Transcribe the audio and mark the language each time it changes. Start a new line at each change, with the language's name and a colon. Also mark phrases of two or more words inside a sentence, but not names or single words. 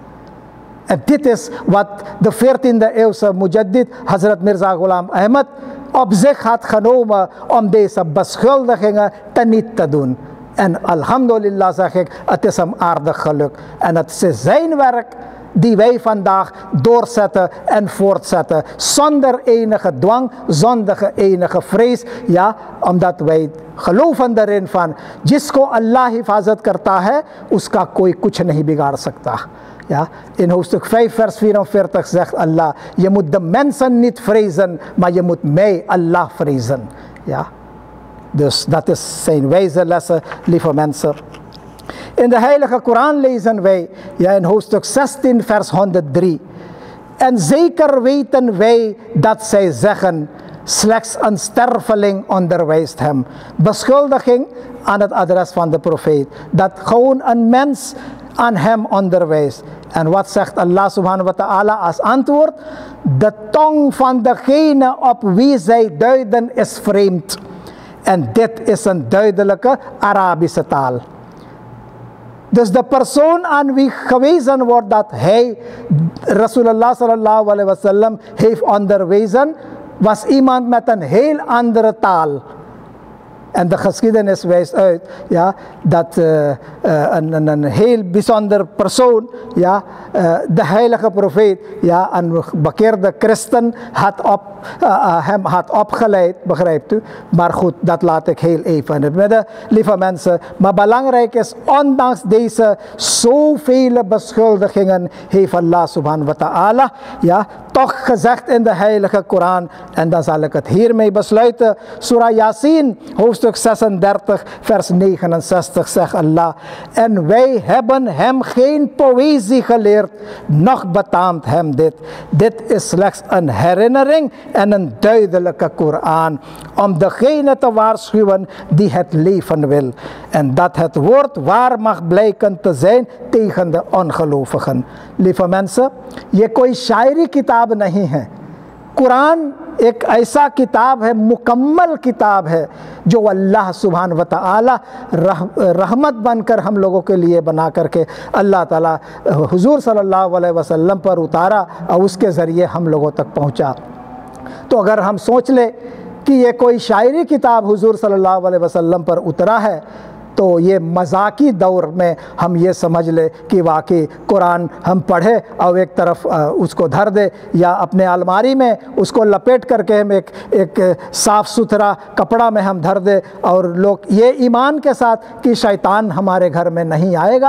Dutch: En dit is wat de 14e eeuwse Mujaddid Hazrat Mirza Ghulam Ahmad op zich had genomen om deze beschuldigingen teniet te doen. En alhamdulillah zeg ik, het is hem aardig gelukt. En het is zijn werk die wij vandaag doorzetten en voortzetten. Zonder enige dwang, zonder enige vrees. Ja, omdat wij geloven erin van,
Hindi: जिसको अल्लाह हिफ़ाज़त करता है, उसका कोई कुछ नहीं बिगाड़ सकता.
Dutch: Ja, in hoofdstuk 5 vers 44 zegt Allah, je moet de mensen niet vrezen, maar je moet mij, Allah, vrezen. Ja. Dus dat is zijn wijze lessen, lieve mensen. In de heilige Koran lezen wij, ja, in hoofdstuk 16 vers 103. En zeker weten wij dat zij zeggen, slechts een sterveling onderwijst hem. Beschuldiging aan het adres van de profeet. Dat gewoon een mens aan hem onderwijst. En wat zegt Allah
Arabic: سبحانه وتعالى
Dutch: als antwoord? De tong van degene op wie zij duiden is vreemd. En dit is een duidelijke Arabische taal. Dus de persoon aan wie gewezen wordt dat hij
Arabic: رسول الله صلى الله عليه وسلم
Dutch: heeft onderwezen, was iemand met een heel andere taal. En de geschiedenis wijst uit, ja, dat een heel bijzonder persoon, ja, de heilige profeet, ja, een bekeerde christen hem had opgeleid, begrijpt u? Maar goed, dat laat ik heel even in het midden, lieve mensen. Maar belangrijk is, ondanks deze zoveel beschuldigingen, heeft Allah
Arabic: سبحانه وتعالى,
Dutch: ja, toch gezegd in de heilige Koran, en dan zal ik het hiermee besluiten. Surah Yasin, hoofdstuk 36, vers 69, zegt Allah, en wij hebben hem geen poëzie geleerd, noch betaamt hem dit. Dit is slechts een herinnering en een duidelijke Koran, om degene te waarschuwen die het leven wil. En dat het woord waar mag blijken te zijn tegen de ongelovigen. Lieve mensen,
Hindi: ये कोई शायरी किताब नहीं है. कुरान एक ऐसा किताब है, मुकम्मल किताब है, जो अल्लाह
Arabic: سبحانه وتعالى
Hindi: रहमत बनकर हम लोगों के लिए बना करके अल्लाह ताला हुजूर
Arabic: صلى الله عليه وسلم
Hindi: पर उतारा और उसके ज़रिए हम लोगों तक पहुँचा. तो अगर हम सोच ले कि ये कोई शायरी किताब हुजूर
Arabic: صلى الله عليه وسلم
Hindi: पर उतरा है, तो ये मजाकी दौर में हम ये समझ ले कि वाकई कुरान हम पढ़े और एक तरफ उसको धर दे, या अपने अलमारी में उसको लपेट करके हम एक साफ़ सुथरा कपड़ा में हम धर दे, और लोग ये ईमान के साथ कि शैतान हमारे घर में नहीं आएगा.